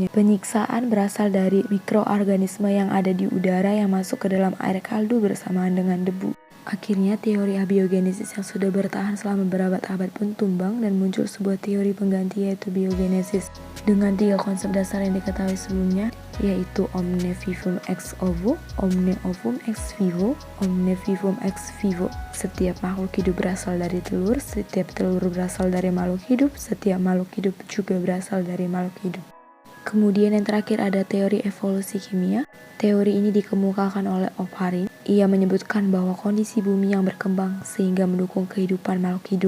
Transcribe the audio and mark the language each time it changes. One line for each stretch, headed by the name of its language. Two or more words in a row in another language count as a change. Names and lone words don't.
Indonesian: Penyiksaan berasal dari mikroorganisme yang ada di udara yang masuk ke dalam air kaldu bersamaan dengan debu. Akhirnya teori abiogenesis yang sudah bertahan selama berabad-abad pun tumbang dan muncul sebuah teori pengganti yaitu biogenesis dengan 3 konsep dasar yang diketahui sebelumnya, yaitu
Latin: omne vivum ex ovo, omne ovum ex vivo, omne vivum ex vivo.
Indonesian: Setiap makhluk hidup berasal dari telur, setiap telur berasal dari makhluk hidup, setiap makhluk hidup juga berasal dari makhluk hidup. Kemudian yang terakhir ada teori evolusi kimia. Teori ini dikemukakan oleh Oparin. Ia menyebutkan bahwa kondisi bumi yang berkembang sehingga mendukung kehidupan makhluk hidup.